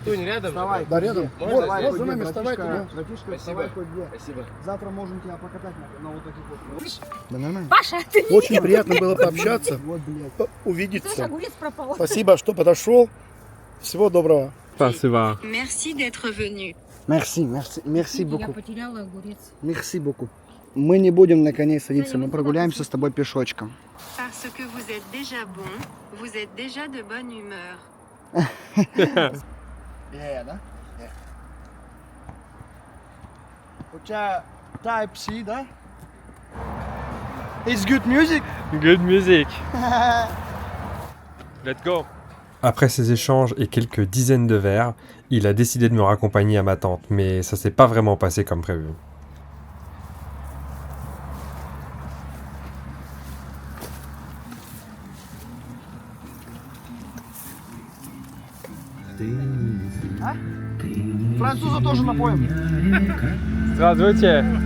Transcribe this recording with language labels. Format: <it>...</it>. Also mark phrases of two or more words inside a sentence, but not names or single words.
<ru>рядом. Вставай. Да, рядом. Можно Вот, Давай, вот хоть за где, нами вставай. братишка, туда. братишка, вставай хоть где. Спасибо. Завтра можем тебя покатать на вот таких вот. Да нормально. Паша, ты не Очень приятно было пообщаться, Вот, блядь. Слышь, увидеться. огурец пропал. Спасибо, что подошел. Всего доброго. Спасибо.</ru> <fr>Merci d'être venu. Merci</fr> <ru>Я</ru> <fr>beaucoup.</fr> <ru>потеряла огурец.</ru> <fr>Merci beaucoup.</fr> <ru>Мы не будем на коней садиться, мы прогуляемся с тобой пешочком.</ru> <fr>Parce que vous êtes déjà bon, vous êtes déjà de bonne humeur.</fr> <ru>Да? У тебя Type-C, да?</ru> <en>It's good music? Good music. Let's go.</en> <fr>Après ces échanges et quelques dizaines de verres, il a décidé de me raccompagner à ma tante, mais ça s'est pas vraiment passé comme prévu.</fr> <ru>Француза тоже напоим. Здравствуйте.</ru>